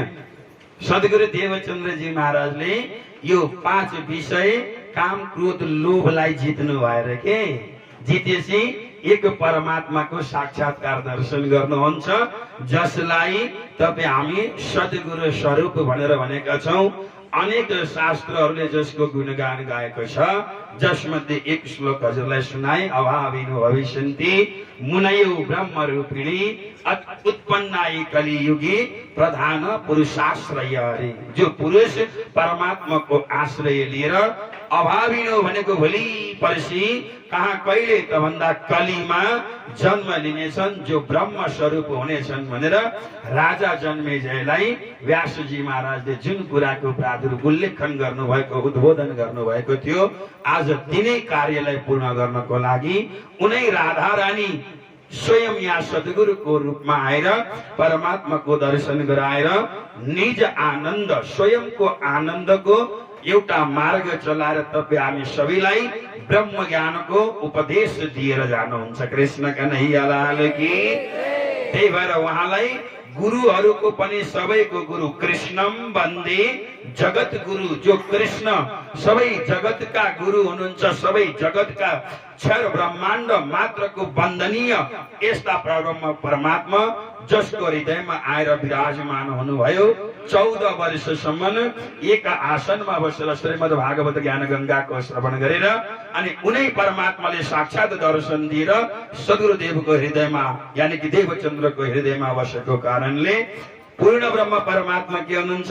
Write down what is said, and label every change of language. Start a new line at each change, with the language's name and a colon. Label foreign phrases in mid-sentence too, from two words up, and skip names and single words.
Nepali: सद्गुरु देवचन्द्रजी महाराजले यो 5 विषय काम क्रोध लोभलाई जित्नु भएर के जितेपछि एक परमात्माको साक्षात्कार दर्शन गर्नुहुन्छ, जसलाई तपाई हामी सद्गुरु स्वरूप भनेर भनेका छौं। अनेक शास्त्रहरूले जसको गुणगान गाएको छ, जसमध्ये एक श्लोक हजुरलाई सुनाए,
Sanskrit: अभाविनो भविष्यन्ति मुनयो ब्रह्म रूपिणी उत्पन्नाई कलियुगी प्रधान पुरुषाश्रय।
Nepali: हरे जो पुरुष परमात्मा को आश्रय लिएर अभाविनो भनेको भोलि पर्सि कहाँ कहिले त भन्दा कलीमा जन्म लिनेछन्, जो ब्रह्म स्वरूप हुनेछन् भनेर राजा जन्मेजयलाई व्यासजी महाराजले जुन कुराको उल्लेखन गर्नुभएको उद्बोधन गर्नुभएको थियो, आज तिनै कार्यलाई पूर्ण गर्नको लागि उनै राधा रानी स्वयं यहाँ सद्गुरुको रूपमा आएर परमात्माको दर्शन गराएर निज आनन्द स्वयंको आनन्दको एउटा मार्ग चलाएर तपाईँ हामी सबैलाई ब्रह्म ज्ञानको उपदेश दिएर जानुहुन्छ।
Hindi: कृष्ण कन्हैया लाल की।
Nepali: त्यही भएर उहाँलाई गुरुहरूको पनि सबैको गुरु
Sanskrit: कृष्णम वन्दे जगत गुरु,
Nepali: जो कृष्ण सबै जगतका गुरु हुनुहुन्छ, सबै जगतका क्षर ब्रह्माण्ड मात्रको वन्दनीय यस्ता परब्रह्म परमात्मा जसको हृदयमा आएर विराजमान हुनुभयो। 14 वर्षसम्म एक आसनमा बसेर श्रीमद् भागवत ज्ञान गंगाको श्रवण गरेर अनि उनै परमात्माले साक्षात दर्शन दिएर सद्गुरुदेवको हृदयमा
Hindi: यानी कि
Nepali: देवचन्द्रको हृदयमा बसेको कारणले पूर्ण ब्रह्म परमात्मा के हुनुहुन्छ?